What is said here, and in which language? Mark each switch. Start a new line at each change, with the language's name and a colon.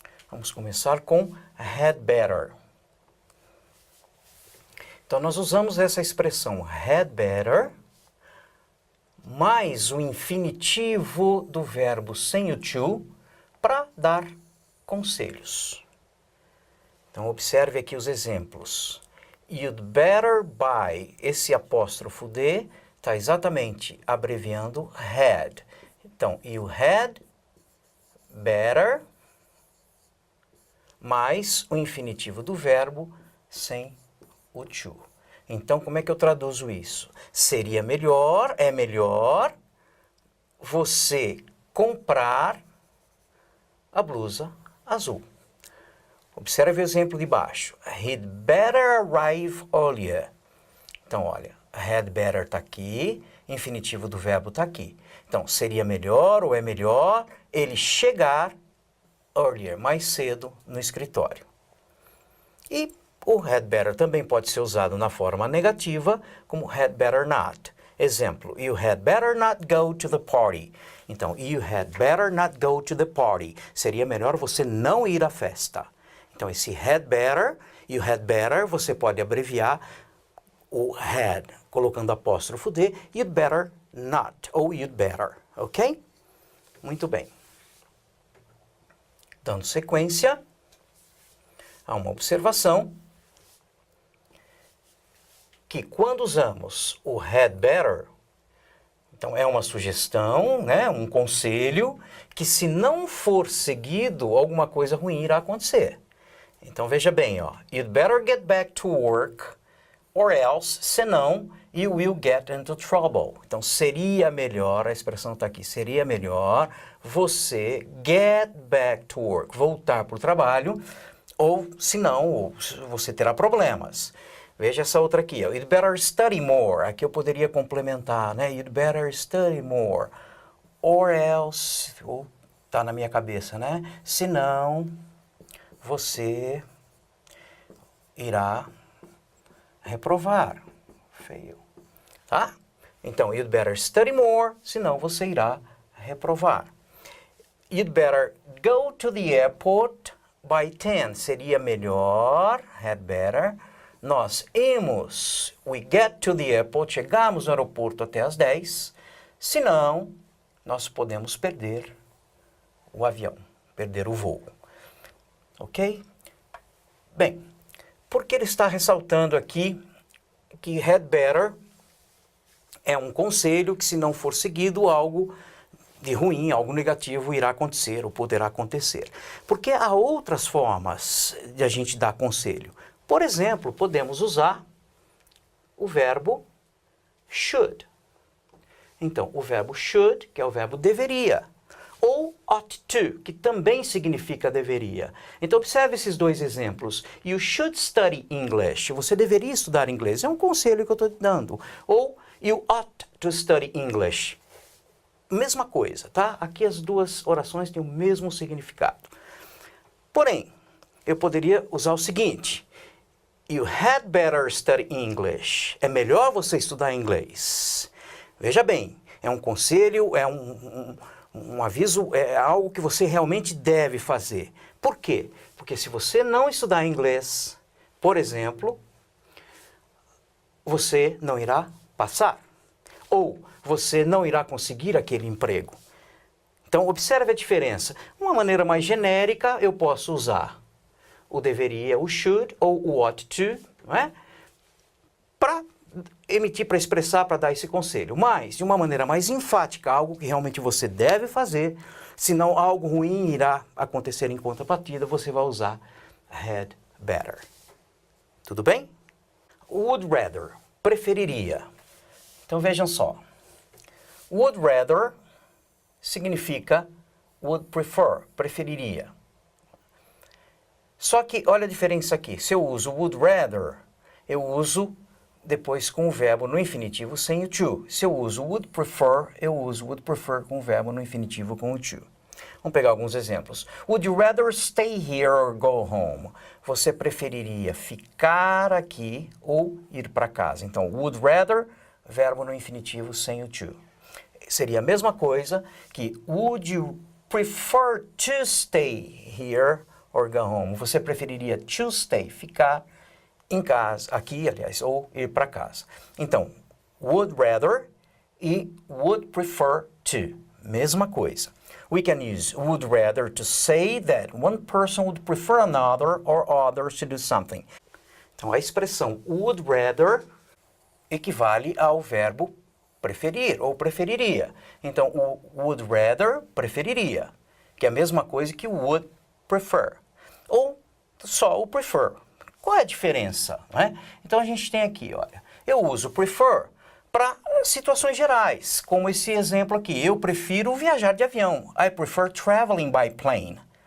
Portuguese: Vamos começar com had better. Então, nós usamos essa expressão had better mais o infinitivo do verbo sem o to para dar conselhos. Então, observe aqui os exemplos.
English: You'd better buy.
Portuguese: Esse apóstrofo D está exatamente abreviando had. Então, you had better mais o infinitivo do verbo sem o to. Então, como é que eu traduzo isso? Seria melhor, é melhor você comprar a blusa azul. Observe o exemplo de baixo.
English: He'd better arrive earlier.
Portuguese: Então, olha, had better está aqui, infinitivo do verbo está aqui. Então, seria melhor ou é melhor ele chegar earlier, mais cedo, no escritório. E o had better também pode ser usado na forma negativa, como had better not.
English: Exemplo, you had better not go to the party. Então, you had better not go to the party.
Portuguese: Seria melhor você não ir à festa. Então, esse had better e o had better, você pode abreviar o had, colocando apóstrofo D, you'd better not, ou you'd better, ok? Muito bem. Dando sequência a uma observação, que quando usamos o had better, então é uma sugestão, né, um conselho, que se não for seguido, alguma coisa ruim irá acontecer. Então veja bem, ó,
English: you'd better get back to work, or else,
Portuguese: senão,
English: you will get into trouble.
Portuguese: Então seria melhor, a expressão está aqui, seria melhor você
English: get back to work,
Portuguese: voltar para o trabalho, ou senão você terá problemas. Veja essa outra aqui, ó.
English: You'd better study more.
Portuguese: Aqui eu poderia complementar, né?
English: You'd better study more. Or else,
Portuguese: ou tá na minha cabeça, né? Senão, você irá reprovar. Fail. Tá? Então,
English: you'd better study more,
Portuguese: senão você irá reprovar.
English: You'd better go to the airport by 10.
Portuguese: Seria melhor, had better. Nós
English: we get to the airport,
Portuguese: chegamos no aeroporto até às 10, senão nós podemos perder o avião, perder o voo. Ok? Bem, porque ele está ressaltando aqui que had better é um conselho que se não for seguido, algo de ruim, algo negativo irá acontecer ou poderá acontecer. Porque há outras formas de a gente dar conselho. Por exemplo, podemos usar o verbo should. Então, o verbo should, que é o verbo deveria, ou ought to, que também significa deveria. Então, observe esses dois exemplos.
English: You should study English.
Portuguese: Você deveria estudar inglês. É um conselho que eu estou te dando.
English: Ou you ought to study English.
Portuguese: Mesma coisa, tá? Aqui as duas orações têm o mesmo significado. Porém, eu poderia usar o seguinte.
English: You had better study English.
Portuguese: É melhor você estudar inglês. Veja bem, é um conselho, é Um aviso é algo que você realmente deve fazer. Por quê? Porque se você não estudar inglês, por exemplo, você não irá passar. Ou você não irá conseguir aquele emprego. Então, observe a diferença. Uma maneira mais genérica, eu posso usar o deveria, o should, ou o ought to, não é? Para emitir, para expressar, para dar esse conselho. Mas, de uma maneira mais enfática, algo que realmente você deve fazer, senão algo ruim irá acontecer em contrapartida, você vai usar had better. Tudo bem? Would rather, preferiria. Então vejam só. Would rather significa would prefer, preferiria. Só que olha a diferença aqui. Se eu uso would rather, eu uso depois com o verbo no infinitivo sem o to. Se eu uso would prefer, eu uso would prefer com o verbo no infinitivo com o to. Vamos pegar alguns exemplos.
English: Would you rather stay here or go home?
Portuguese: Você preferiria ficar aqui ou ir para casa? Então, would rather, verbo no infinitivo sem o to. Seria a mesma coisa que
English: would you prefer to stay here or go home?
Portuguese: Você preferiria
English: to stay,
Portuguese: ficar em casa, aqui, aliás, ou ir para casa. Então, would rather e would prefer to, mesma coisa.
English: We can use would rather to say that one person would prefer another or others to do something.
Portuguese: Então, a expressão would rather equivale ao verbo preferir ou preferiria. Então, o would rather preferiria, que é a mesma coisa que would prefer. Ou só o prefer. Qual é a diferença? Né? Então, a gente tem aqui, olha, eu uso prefer para situações gerais, como esse exemplo aqui. Eu prefiro viajar de avião.
English: I prefer traveling by plane.